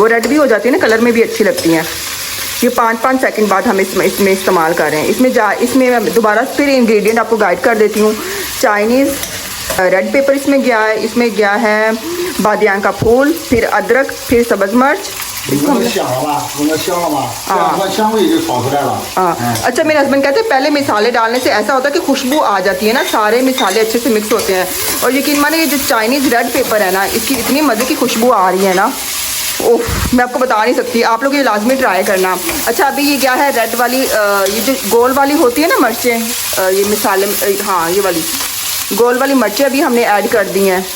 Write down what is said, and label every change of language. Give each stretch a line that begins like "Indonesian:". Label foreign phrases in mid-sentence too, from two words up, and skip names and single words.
Urdu: وہ ریڈ بھی ہو جاتی ہے نا، کلر میں بھی اچھی لگتی ہیں۔ یہ 5-5 سیکنڈ بعد ہم اس میں استعمال کر رہے ہیں. اس میں میں دوبارہ پھر انگریڈینٹ آپ کو گائیڈ کر دیتی ہوں.
English: Chinese red pepper
Urdu: اس میں گیا ہے بادیان کا پھول، پھر ادرک، پھر سبز مرچ.
Chinese: 你闻着香了吧？闻着香了吧？这样它香味就炒出来了。
Urdu: اچھا، میرے ہسبینڈ کہتے ہیں پہلے مسالے ڈالنے سے ایسا ہوتا ہے کہ خوشبو آ جاتی ہے نا، سارے مسالے اچھے سے مکس ہوتے ہیں. اور یقین مانے یہ جو
English: Chinese red pepper
Urdu: ہے نا، اس کی اتنی مزے کی خوشبو آ رہی ہے نا، اوہ میں آپ کو بتا نہیں سکتی. آپ لوگ یہ لازمی ٹرائی کرنا۔ اچھا، ابھی یہ کیا ہے، ریڈ والی یہ جو گول والی ہوتی ہے نا مرچیں، یہ مسالے، ہاں یہ والی گول والی مرچیں ابھی ہم نے ایڈ کر دی ہیں.